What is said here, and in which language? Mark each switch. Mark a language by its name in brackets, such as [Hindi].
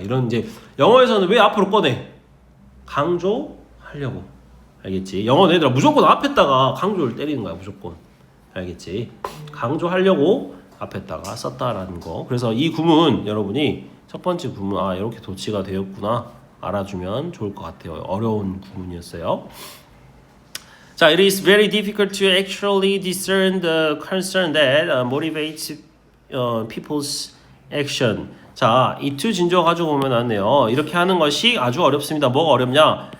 [Korean] 이런 이제 영어에서는 왜 앞으로 꺼내? 강조하려고. 알겠지? 영어는 얘들아 무조건 앞에다가 강조를 때리는 거야. 무조건. 알겠지? 강조하려고 앞에다가 썼다라는 거. 그래서 이 구문 여러분이 첫 번째 구문 이렇게 도치가 되었구나 알아주면 좋을 것 같아요. 어려운 구문이었어요. [English] 자, it is very difficult to actually discern the concern that motivates people's action. [Korean] 자, 이 to 진조 가지고 보면 안 돼요. 이렇게 하는 것이 아주 어렵습니다. 뭐가 어렵냐?